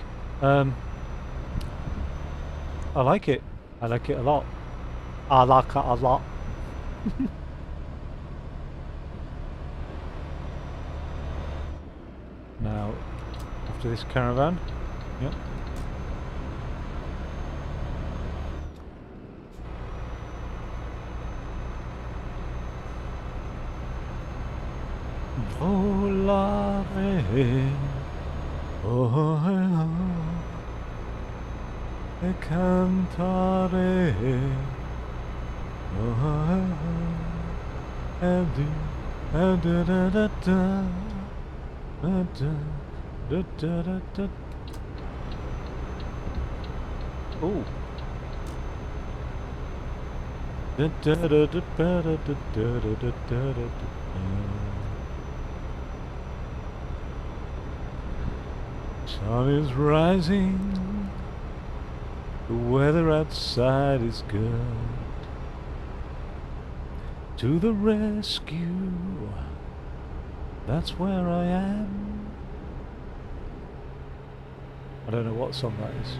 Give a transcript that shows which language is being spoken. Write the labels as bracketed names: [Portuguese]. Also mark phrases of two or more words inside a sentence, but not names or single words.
[English] I like it. I like it a lot. I like it a lot. Now, after this caravan, yep. [Italian] Volare, oh, e cantare, oh, e da da da da da da da da da. Oh. Da da da da da da da da da da da. [English] Sun is rising, the weather outside is good. To the rescue, that's where I am. I don't know what song that is.